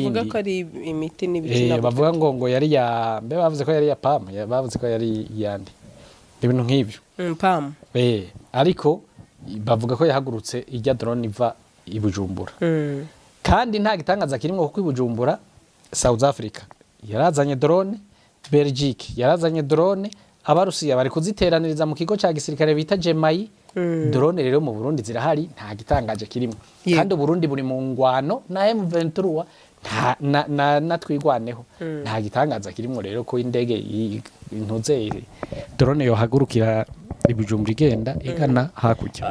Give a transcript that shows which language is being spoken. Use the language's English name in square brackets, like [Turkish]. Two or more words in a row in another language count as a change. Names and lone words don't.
[Rundi] bavuga ko ari imiti n'ibiki bavuga ngo yari ya mbe bavuze ko yari ya PAM bavuze ko yari yandi ibintu nk'ivyo PAM ariko bavuga ko yahagurutse ijya drone iva i Bujumbura kandi nta gitangaza kirimo kuko i Bujumbura South Africa yarazanye drone Belgique yarazanye drone abarusiya bari kuziteraniriza mu kigo cya gisirikare bita Jemayi drone rero mu Burundi zirahari nta gitangaje kirimo kandi Burundi buri mu ngwano na M23 na twigwaneho nta gitangaza kirimo rero ko indege intuzere drone yo hagurukira Bujumbura igenda igana hakurya